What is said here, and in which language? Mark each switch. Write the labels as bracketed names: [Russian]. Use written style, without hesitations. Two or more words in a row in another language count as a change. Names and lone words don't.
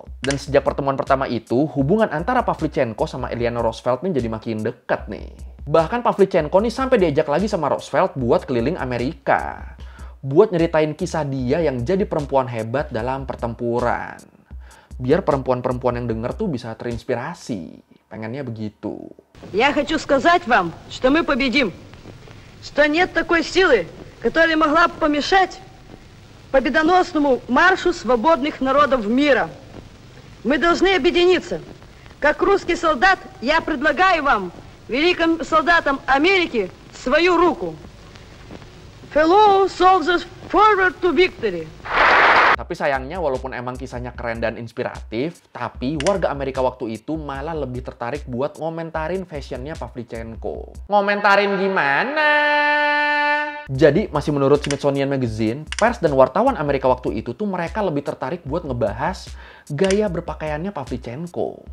[Indonesian] Dan sejak pertemuan pertama itu, hubungan antara Pavlichenko sama Eleanor Roosevelt nih jadi makin dekat nih. Bahkan Pavlichenko nih sampai diajak lagi sama Roosevelt buat keliling Amerika. Buat nyeritain kisah dia yang jadi perempuan hebat dalam pertempuran. Biar perempuan-perempuan yang denger tuh bisa terinspirasi. Pengennya begitu. [Russian] Я хочу сказать вам, что мы победим. Что нет такой силы, которая могла бы помешать победоносному маршу свободных народов мира. Мы должны объединиться. Как русский солдат, я предлагаю вам, великим солдатам Америки, свою руку. [English] Fellow soldiers, forward to victory. [Indonesian] Tapi sayangnya walaupun emang kisahnya keren dan inspiratif, tapi warga Amerika waktu itu malah lebih tertarik buat ngomentarin fashionnya Pavlichenko. Ngomentarin gimana? Jadi masih menurut Smithsonian Magazine, pers dan wartawan Amerika waktu itu tuh mereka lebih tertarik buat ngebahas gaya berpakaiannya Pavlichenko.